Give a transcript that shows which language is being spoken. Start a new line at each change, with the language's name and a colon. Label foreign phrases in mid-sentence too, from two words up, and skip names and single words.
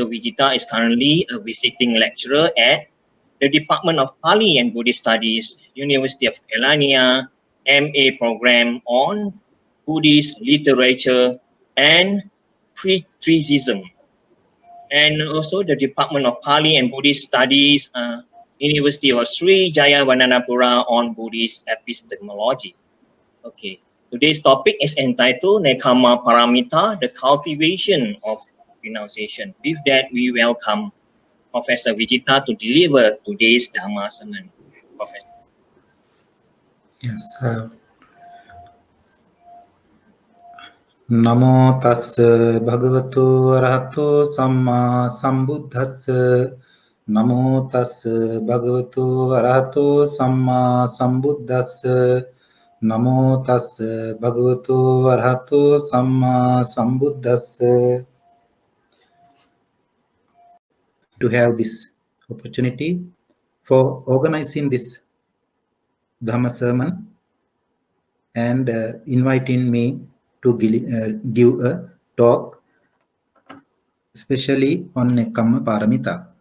English: Vijitha is currently a visiting lecturer at the Department of Pali and Buddhist Studies, University of Kelania, MA program on Buddhist literature and criticism, and also the Department of Pali and Buddhist Studies, University of Sri Jayawardenapura on Buddhist epistemology. Okay, today's topic is entitled Nekkhama Paramita, the cultivation of renunciation. With that, we welcome Professor Vijitha to deliver today's Dhamma sermon. Professor. Yes.
Pali: Namo tassa bhagavato arahato samma sambuddhassa. Namo tassa bhagavato arahato samma sambuddhassa. Namo tassa bhagavato arahato samma sambuddhassa.
English: To have this opportunity for organizing this Dhamma sermon and inviting me to give a talk, especially on Nekkhama Paramita.